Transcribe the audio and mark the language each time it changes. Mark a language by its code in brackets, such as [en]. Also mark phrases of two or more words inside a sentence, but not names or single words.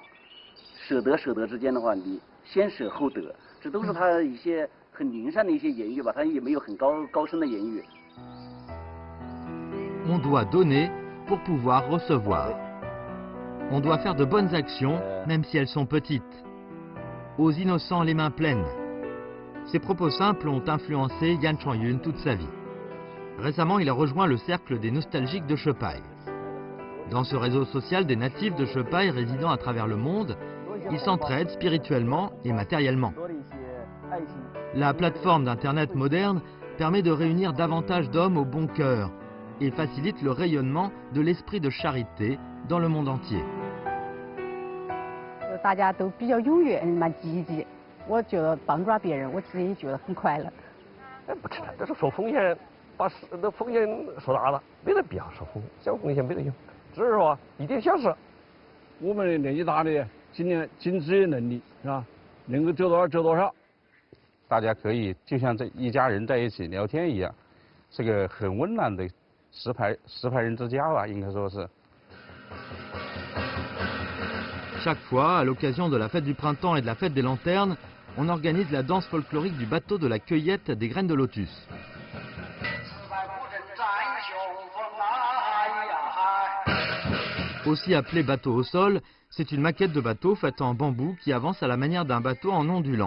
[zh] 舍得之间的话，你先舍后得，这都是他一些很灵善的一些言语吧，他也没有很高深的言语。 [fr] On doit donner pour pouvoir recevoir. On doit faire de bonnes actions, même si elles sont petites. Aux innocents les mains pleines. Ces propos simples ont influencé Yan Changyun toute sa vie. Récemment, il a rejoint le cercle des nostalgiques de Chepaille. Dans ce réseau social des natifs de Chepaille résidant à travers le monde, ils s'entraident spirituellement et matériellement. La plateforme d'Internet moderne permet de réunir davantage d'hommes au bon cœur et facilite le rayonnement de l'esprit de charité dans le monde entier. [zh] 大家都比较踊跃，蛮积极， 我觉得帮助了别人，我自己觉得很快乐。哎，不是，这是说风险，把那风险说大了，没得必要说风险，小风险没得用，只是说一点小事。我们年纪大的，尽量尽自己能力是吧？能够做多少做多少。大家可以就像这一家人在一起聊天一样，是个很温暖的石牌人之家吧，应该说是。 [fr] Chaque fois, à l'occasion de la fête du printemps et de la fête des lanternes, on organise la danse folklorique du bateau de la cueillette des graines de lotus. Aussi appelé bateau au sol, c'est une maquette de bateau faite en bambou qui avance à la manière d'un bateau en ondulant.